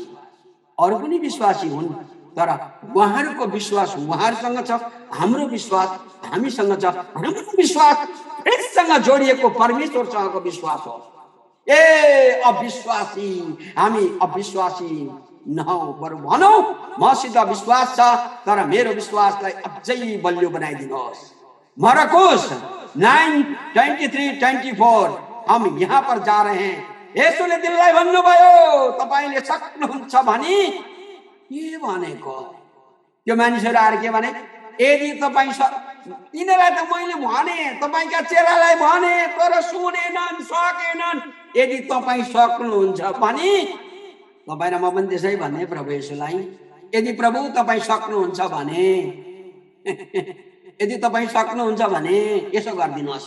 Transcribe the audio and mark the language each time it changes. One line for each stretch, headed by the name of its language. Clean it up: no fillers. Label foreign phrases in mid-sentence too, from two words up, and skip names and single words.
Nepali: अरू पनि विश्वासी हुन्, तर उहाँहरूको विश्वास उहाँहरूसँग छ, हाम्रो विश्वास हामीसँग छ। हाम्रो विश्वास ख्रीष्टसँग जोडिएको परमेश्वरसँगको विश्वास हो। ए अविश्वासी, हामी अविश्वासी नहौ, बरु भनौ मसित विश्वास छ, तर मेरो विश्वासलाई अझै बलियो बनाइदिनुहोस्। मरकुस 9:23-24।
Hindi: हम यहाँ पर जा रहे हैं।
Nepali: येशूले तिनलाई भन्नुभयो, तपाईले सक्नुहुन्छ भनी। के भनेको? त्यो मानिसहरू आएर के भने, यदि तपाईँ तिनीलाई त मैले भने, तपाईका चेलालाई भने, तर सुनेनन्, सकेनन्। यदि तपाईँ सक्नुहुन्छ भने, तपाईँ र म पनि त्यसै भन्ने प्रभु येशूलाई, यदि प्रभु तपाईँ सक्नुहुन्छ भने, यदि तपाईँ सक्नुहुन्छ भने यसो गरिदिनुहोस्।